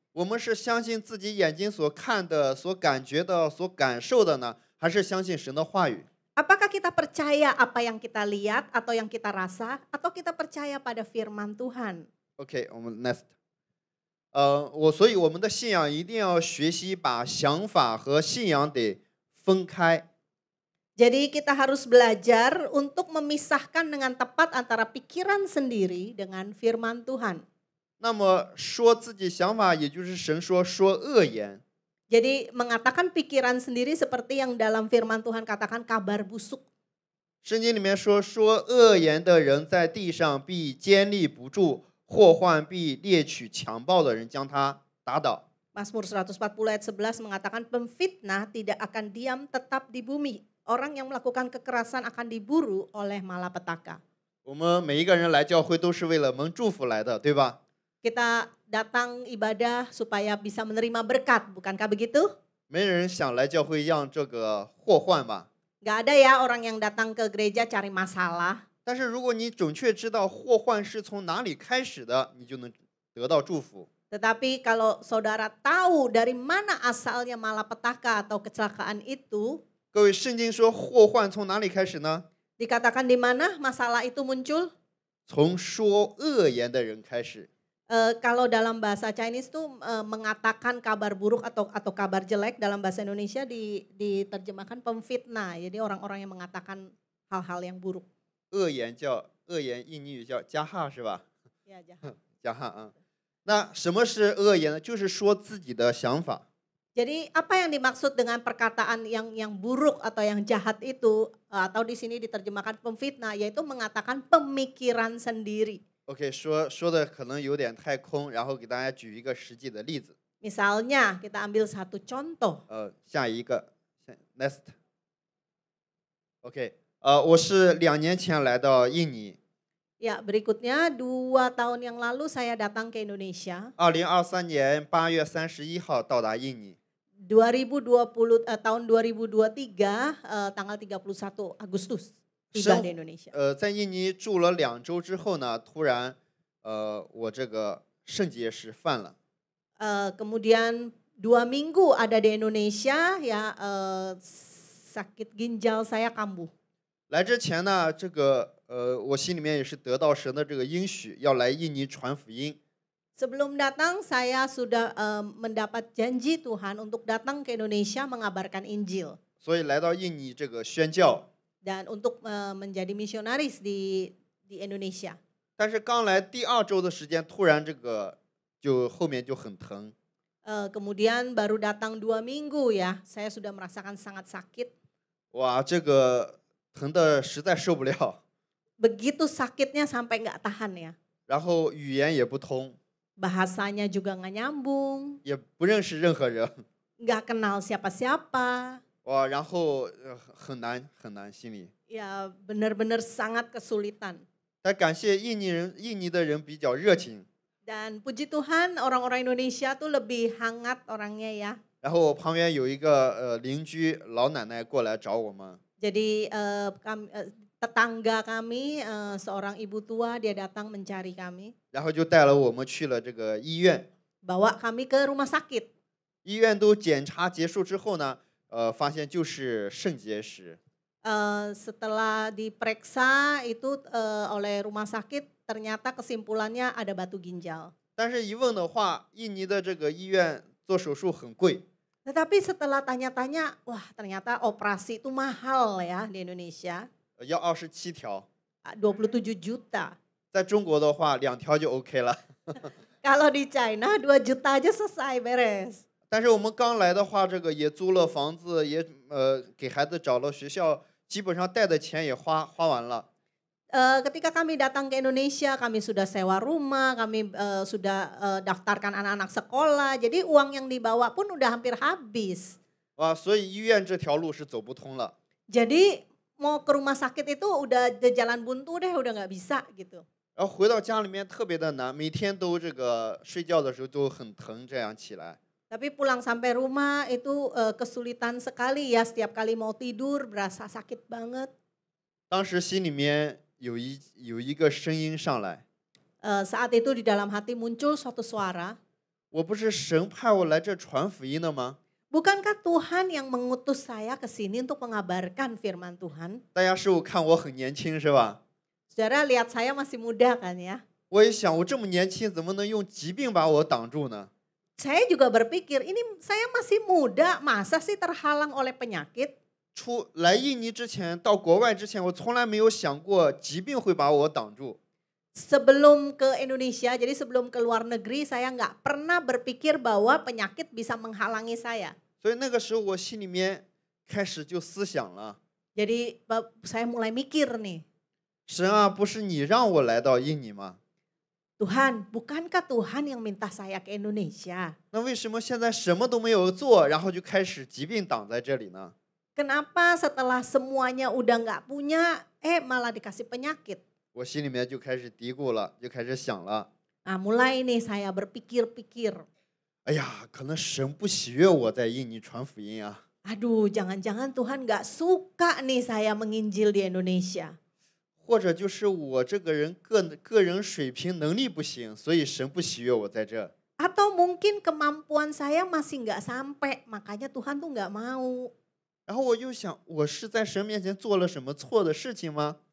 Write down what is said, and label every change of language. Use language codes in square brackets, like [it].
[zh] 我们是相信自己眼睛所看的、所感觉的、所感受的呢，还是相信神的话语？ [id] Apakah kita percaya apa yang kita lihat atau yang kita rasa, atau kita percaya pada firman Tuhan? [zh] OK， 我们 next。所以我们的信仰一定要学习把想法和信仰得分开。 [id] Jadi kita harus belajar untuk memisahkan dengan tepat antara pikiran sendiri dengan firman Tuhan. [zh] 那么说自己想法，也就是神说恶言。 [id] Jadi mengatakan pikiran sendiri seperti yang dalam firman Tuhan katakan kabar busuk. [zh] 圣经里面说恶言的人在地上必坚立不住，祸患必猎取强暴的人将他打倒。 [id] Mazmur 140 ayat 11 mengatakan pemfitnah tidak akan diam tetap di bumi. Orang yang melakukan kekerasan akan diburu oleh malapetaka. [zh] 我们每一个人来教会都是为了蒙祝福来的，对吧？ [id] Kita datang ibadah supaya bisa menerima berkat, bukankah begitu? [zh] 没人想来教会让这个祸患吧？ [id] Gak ada ya orang yang datang ke gereja cari masalah. [zh] 但是如果你准确知道祸患是从哪里开始的，你就能得到祝福。 [id] Tetapi kalau saudara tahu dari mana asalnya malapetaka atau kecelakaan itu, [zh] 各位，圣经说祸患从哪里开始呢？ [id] dikatakan di mana masalah itu muncul? [zh] 从说恶言的人开始。 [id] Kalau dalam bahasa Chinese tuh mengatakan kabar buruk atau kabar jelek, dalam bahasa Indonesia diterjemahkan pemfitnah. Jadi orang-orang yang mengatakan hal-hal yang buruk. [zh] 恶言印尼语叫加哈是吧？ [id] Ya, jahat. [zh] 加哈啊。那什么是恶言呢？就是说自己的想法。 [id] Jadi apa yang dimaksud dengan perkataan yang buruk atau yang jahat itu, atau di sini diterjemahkan pemfitnah, yaitu mengatakan pemikiran sendiri. [zh] OK， 说的可能有点太空，然后给大家举一个实际的例子。 [id] Misalnya kita ambil satu contoh. [zh] 下一个 next。 OK， 我是2年前来到印尼。 [id] Ya, berikutnya 2 tahun yang lalu saya datang ke Indonesia. [zh] 2023年8月31号到达印尼。 [id] tahun 2023 tanggal 31 Agustus tiba di Indonesia. [zh] 在印尼住了2周之后呢，突然我这个肾结石犯了。 [id] Kemudian 2 minggu ada di Indonesia ya, sakit ginjal saya kambuh. [zh] 来之前呢，我心里面也是得到神的这个应许，要来印尼传福音。 [id] Sebelum datang saya sudah mendapat janji Tuhan untuk datang ke Indonesia mengabarkan Injil [zh] 所以来到印尼这个宣教， [id] dan untuk menjadi misionaris di Indonesia. [zh] 但是刚来第2周的时间，突然后面就很疼。 [id] Kemudian baru datang 2 minggu ya, saya sudah merasakan sangat sakit. [zh] 哇，这个疼的实在受不了， [id] Begitu sakitnya sampai nggak tahan ya. [zh] 然后语言也不通， [id] Bahasanya juga nggak nyambung, [zh] 也不认识任何人， [id] nggak kenal siapa-siapa. [zh] 哇，然后很难很难，心里。 [id] Ya benar-benar sangat kesulitan. [zh] 但感谢印尼的人比较热情， [id] Dan puji Tuhan orang-orang Indonesia tuh lebih hangat orangnya ya. [zh] 然后我旁边有一个邻居老奶奶过来找我们， [id] Jadi tetangga kami, seorang ibu tua dia datang mencari kami. [zh] 然后就带了我们去了这个医院。 [id] Bawa kami ke rumah sakit. [zh] 医院都检查结束之后呢，发现就是肾结石。 [id] Setelah diperiksa itu oleh rumah sakit, ternyata kesimpulannya ada batu ginjal. [zh] 但是一问的话，印尼的这个医院做手术很贵， [id] Tetapi setelah tanya-tanya, wah ternyata operasi itu mahal ya di Indonesia. [zh] 要27条， [id] 27 juta. [zh] 在中国的话2条就 OK 了。 [id] Kalau di China 2 juta aja selesai beres. [zh] 但是我们刚来的话，这个也租了房子，也给孩子找了学校，基本上带的钱也花完了。 [id] Ketika kami datang ke Indonesia, kami sudah sewa rumah, kami sudah daftarkan anak-anak sekolah. Jadi uang yang dibawa pun udah hampir habis. [zh] 哇，所以医院这条路是走不通了。 [id] Jadi mau ke rumah sakit itu udah jalan buntu deh, udah nggak bisa gitu. [zh] 然后回到家里面特别的难，每天都这个睡觉的时候都很疼，这样起来。 [id] Tapi pulang sampai rumah itu kesulitan sekali ya, setiap kali mau tidur berasa sakit banget. [zh] 当时心里面有一个声音上来， [id] Saat itu di dalam hati muncul suatu suara, [zh] 我不是神派我来这传福音的吗？ [id] bukankah Tuhan yang mengutus saya ke sini untuk mengabarkan firman Tuhan? [zh] 大家是否看我很年轻是吧？ [id] Saudara lihat saya masih muda kan ya? [zh] 我也想，我这么年轻，怎么能用疾病把我挡住呢？ [id] Saya juga berpikir, ini saya masih muda, masa sih terhalang oleh penyakit? [zh] 来印尼之前，到国外之前，我从来没有想过疾病会把我挡住。 [id] Sebelum ke Indonesia, jadi sebelum ke luar negeri, saya nggak pernah berpikir bahwa penyakit bisa menghalangi saya. [zh] 所以那个时候我心里面开始就思想了， [id] Jadi saya mulai mikir nih, [zh] 神啊，不是你让我来到印尼吗？ [id] Tuhan, bukankah Tuhan yang minta saya ke Indonesia? [zh] 那为什么现在什么都没有做，然后就开始疾病挡在这里呢？ [id] Kenapa setelah semuanya udah nggak punya, malah dikasih penyakit? [zh] 我心里面就开始嘀咕了，就开始想了， [id] Nah, mulai nih saya berpikir-pikir, [zh] 哎呀，可能神不喜悦我在印尼传福音啊。 [id] aduh jangan-jangan Tuhan nggak suka nih saya menginjil di Indonesia. [zh] 或者就是我这个人个人水平能力不行，所以神不喜悦我在这。 [id] Atau mungkin kemampuan saya masih nggak sampai, makanya Tuhan tuh nggak mau. [zh] 然后我又想，我是在神面前做了什么错的事情吗？